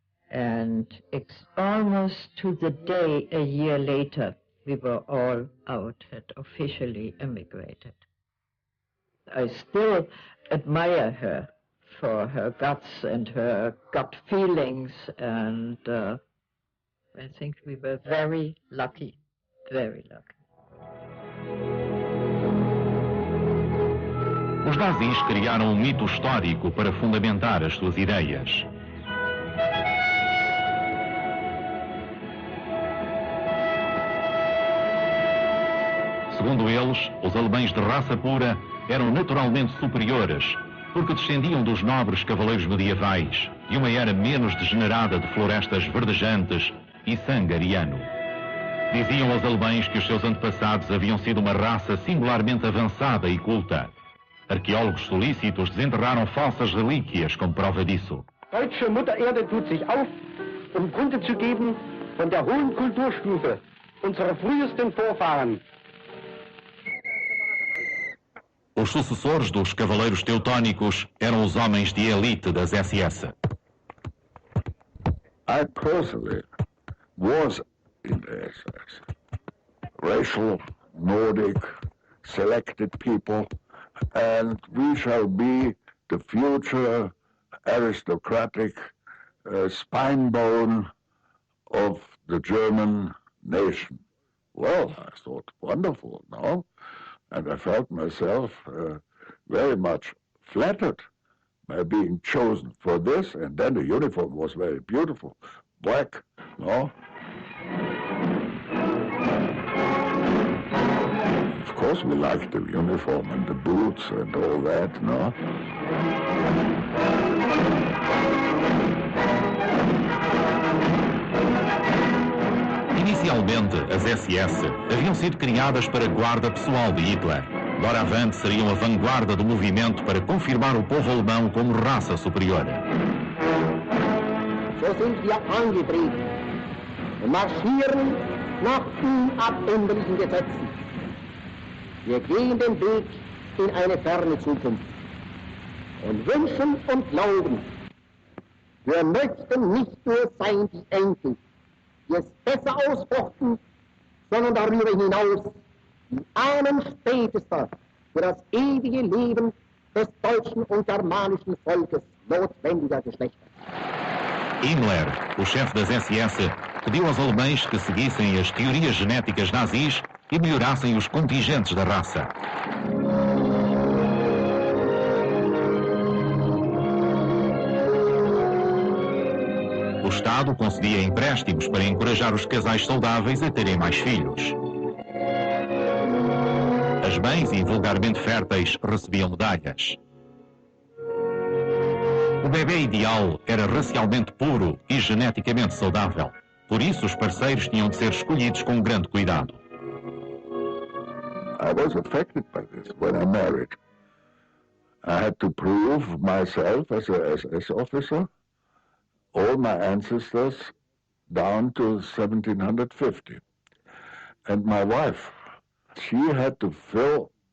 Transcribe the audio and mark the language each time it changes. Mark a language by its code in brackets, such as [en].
[en] And it's almost to the day a year later, we were all out, had officially emigrated. I still admire her for her guts and her gut feelings, and I think we were very lucky, very lucky. [pt] Os nazis criaram um mito histórico para fundamentar as suas ideias. Segundo eles, os alemães de raça pura eram naturalmente superiores, porque descendiam dos nobres cavaleiros medievais, de uma era menos degenerada de florestas verdejantes e sangue ariano. Diziam aos alemães que os seus antepassados haviam sido uma raça singularmente avançada e culta. Arqueólogos solícitos desenterraram falsas relíquias como prova disso. [de] Deutsche Mutter Erde tut sich auf, Kunde zu geben von der hohen Kulturstufe unserer frühesten Vorfahren. [pt] Os sucessores dos cavaleiros teutónicos eram os homens de elite das SS. [en] I personally was in the SS. Racial, Nordic, selected people, and we shall be the future aristocratic spine bone of the German nation. Well, I thought, wonderful, no? And I felt myself very much flattered by being chosen for this. And then the uniform was very beautiful, black, no? Of course we liked the uniform and the boots and all that, no? [pt] Inicialmente, as SS haviam sido criadas para guarda pessoal de Hitler. Doravante seriam a vanguarda do movimento para confirmar o povo alemão como raça superior. [de] So sind wir angetreten und marschieren nach unabänderlichen Gesetzen. Wir gehen den Weg in eine ferne Zukunft und wünschen und glauben, wir möchten nicht nur sein die Enkel, die es besser ausfochten, sondern darüber hinaus die Ahnen spätester für das ewige Leben des deutschen und germanischen Volkes notwendiger Geschlechter. [pt] Himmler, o chefe das SS, pediu aos alemães que seguissem as teorias genéticas nazis e melhorassem os contingentes da raça. O Estado concedia empréstimos para encorajar os casais saudáveis a terem mais filhos. As mães, invulgarmente férteis, recebiam medalhas. O bebê ideal era racialmente puro e geneticamente saudável. Por isso, os parceiros tinham de ser escolhidos com grande cuidado. [en] I was affected by this when I married. I had to prove myself as a SS officer. All my ancestors down to 1750. And my wife, she had to fill